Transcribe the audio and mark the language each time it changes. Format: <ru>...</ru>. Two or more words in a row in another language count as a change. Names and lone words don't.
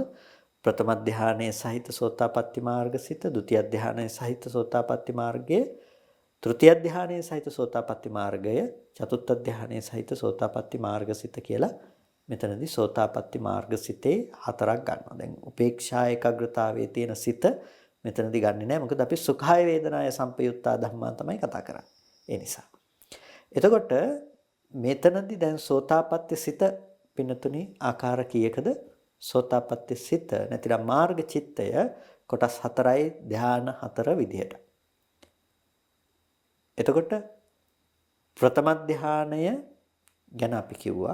<si>ප්‍රථම ධානයේ සහිත සෝතාපට්ටි මාර්ගසිත, ဒုတိ ය ධානයේ සහිත සෝතාපට්ටි මාර්ගය, තෘතිය ධානයේ සහිත සෝතාපට්ටි මාර්ගය, චතුර්ථ ධානයේ සහිත සෝතාපට්ටි මාර්ගසිත කියලා මෙතනදී සෝතාපට්ටි මාර්ගසිතේ හතරක් ගන්නවා. දැන් උපේක්ෂා ඒකාග්‍රතාවයේ තියෙන සිත මෙතනදී ගන්නෙ නැහැ. මොකද අපි</si> <pi>සුඛාය වේදනාය සම්පයුත්තා ධම්මා</pi> <si>තමයි කතා කරන්නේ. ඒ නිසා. එතකොට මෙතනදී දැන් සෝතාපට්ටි සිත පින්නතුනි ආකාර කීයකද? සෝතාපට්ටි සිත නැතිනම් මාර්ග චිත්තය කොටස් 4යි ධාන 4 විදිහට. එතකොට ප්‍රථම ධානය ගැන අපි කිව්වා.</si>